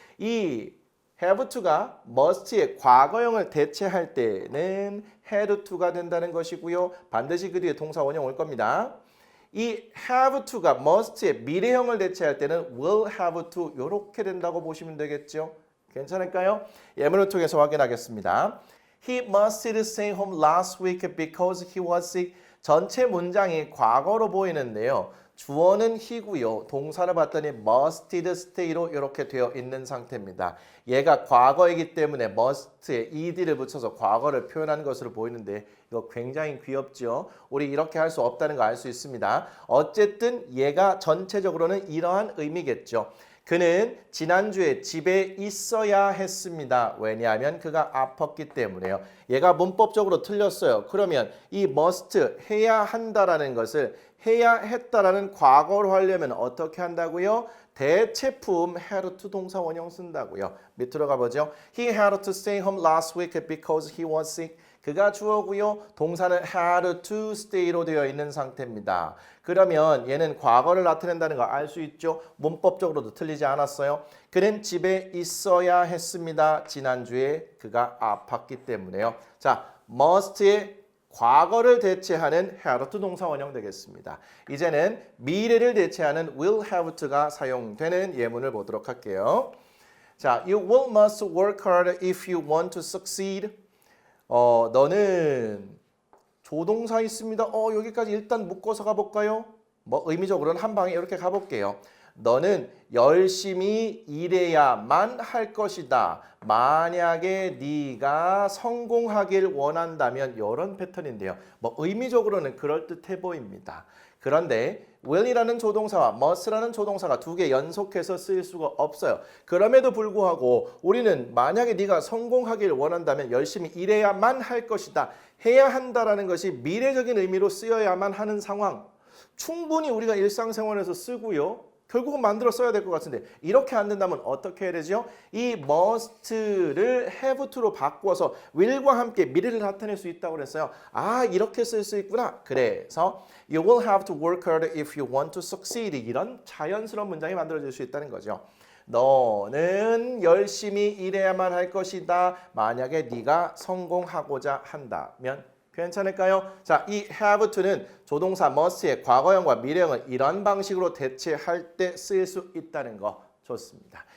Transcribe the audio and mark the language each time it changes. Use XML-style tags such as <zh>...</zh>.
<ko>이 have to가 must의 과거형을 대체할 때는 had to가 된다는 것이고요. 반드시 그 뒤에 동사 원형 올 겁니다. 이 have to가 must의 미래형을 대체할 때는 will have to 이렇게 된다고 보시면 되겠죠. 괜찮을까요? 예문을 통해서 확인하겠습니다.</ko> <en>He must stay home last week because he was sick.</en> <ko>전체 문장이 과거로 보이는데요. 주어는 he고요. 동사를 봤더니 must stay로 이렇게 되어 있는 상태입니다. 얘가 과거이기 때문에 must에 ed를 붙여서 과거를 표현하는 것으로 보이는데 이거 굉장히 귀엽죠. 우리 이렇게 할 수 없다는 거 알 수 있습니다. 어쨌든 얘가 전체적으로는 이러한 의미겠죠. 그는 지난주에 집에 있어야 했습니다. 왜냐하면 그가 아팠기 때문에요. 얘가 문법적으로 틀렸어요. 그러면 이 must 해야 한다라는 것을 해야 했다라는 과거로 하려면 어떻게 한다고요? 대체품 had to 동사 원형 쓴다고요. 밑으로 가보죠.</ko> <en>He had to stay home last week because he was sick.</en> <ko>그가 주어고요. 동사는 had to stay로 되어 있는 상태입니다. 그러면 얘는 과거를 나타낸다는 거 알 수 있죠? 문법적으로도 틀리지 않았어요. 그는 집에 있어야 했습니다. 지난주에 그가 아팠기 때문에요. 자, must의 과거를 대체하는 had to 동사 원형 되겠습니다. 이제는 미래를 대체하는 will have to가 사용되는 예문을 보도록 할게요.</ko> <en>자, you will must work hard if you want to succeed.</en> <ko>너는 조동사 있습니다. 여기까지 일단 묶어서 가볼까요? 뭐 의미적으로는 한 방에 이렇게 가볼게요. 너는 열심히 일해야만 할 것이다. 만약에 네가 성공하길 원한다면 이런 패턴인데요. 뭐 의미적으로는 그럴듯해 보입니다. 그런데 will이라는 조동사와 must라는 조동사가 두 개 연속해서 쓰일 수가 없어요. 그럼에도 불구하고 우리는 만약에 네가 성공하길 원한다면 열심히 일해야만 할 것이다. 해야 한다라는 것이 미래적인 의미로 쓰여야만 하는 상황. 충분히 우리가 일상생활에서 쓰고요. 결국은 만들어 써야 될 것 같은데 이렇게 안 된다면 어떻게 해야 되죠? 이 must를 have to로 바꿔서 will과 함께 미래를 나타낼 수 있다고 그랬어요. 이렇게 쓸 수 있구나. 그래서</ko> <en>you will have to work hard if you want to succeed.</en> <ko>이런 자연스러운 문장이 만들어질 수 있다는 거죠. 너는 열심히 일해야만 할 것이다. 만약에 네가 성공하고자 한다면 괜찮을까요? 자, 이 have to는 조동사 must의 과거형과 미래형을 이런 방식으로 대체할 때 쓰일 수 있다는 거 좋습니다.</ko>